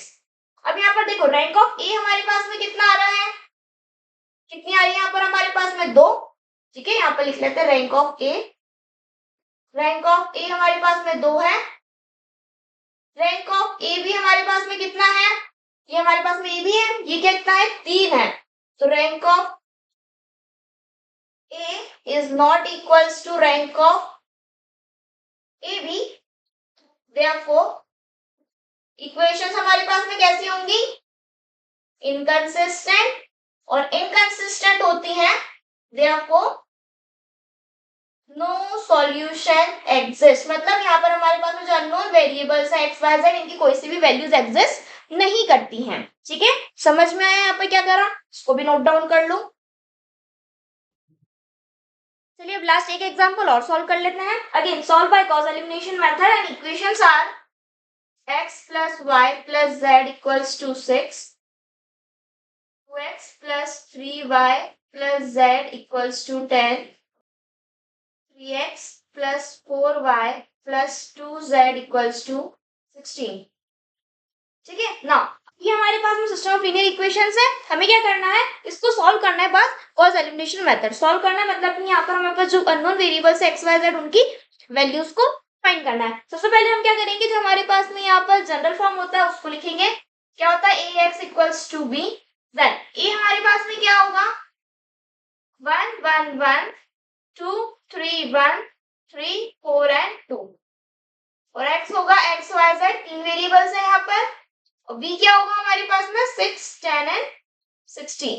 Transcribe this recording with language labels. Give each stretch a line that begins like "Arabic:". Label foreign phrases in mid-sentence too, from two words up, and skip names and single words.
Hindi: अब यहाँ पर देखो
English: rank of A
Hindi: हमारे पास में कितना आ रहा है, कितनी आ रही है यहाँ पर हमारे पास में 2, ठीक है। यहाँ पर लिख लेते हैं
English: rank of A, rank of A
Hindi: हमारे पास में 2 है,
English: rank of A
Hindi: भी हमारे पास में कितना है, ये हमारे पास में A भी है, ये कितना है 3 है, तो
English: rank of A is not equals to rank of AB, therefore
Hindi: इक्वेशंस हमारे पास में कैसी होंगी इनकंसिस्टेंट, और इनकंसिस्टेंट होती हैं
English: therefore no solution exist,
Hindi: मतलब यहाँ पर हमारे पास में जो
English: unknown variables
Hindi: है एक्स वाई जेड इनकी कोई सी भी वैल्यूज एग्जिस्ट नहीं करती हैं, ठीक है। समझ में आया यहाँ पर क्या करा, इसको भी
English: note down
Hindi: कर लो। चलिए अब लास्ट एक एग्जांपल और सॉल्व कर लेते हैं।
English: again solve by Gauss elimination method and equations are x plus y plus z equals to 6, 2x plus 3y plus z equals to 10, 3x plus 4y plus 2z equals to 16,
Hindi: ठीक है ना। ये हमारे पास में
English: system of linear equations
Hindi: है, हमें क्या करना है इसको सॉल्व करना है, बस
English: Gauss elimination method
Hindi: सॉल्व करना है, मतलब यहाँ पर हमारे पास जो
English: unknown variables
Hindi: है एक्स वाई जेड उनकी वैल्यूज को फाइंड करना है। सबसे पहले हम क्या करेंगे, जो हमारे पास में यहाँ पर
English: general form
Hindi: होता है उसको लिखेंगे, क्या होता है
English: A X equals to B,
Hindi: देन ए हमारे पास में क्या होगा 1 1 1 2 3 1 3 4 एंड 2, और एक्स होगा एक्स वाई जेड, तीन वेरिएबल्स है यहाँ पर, और बी क्या होगा हमारे पास में 6 10 एंड 16।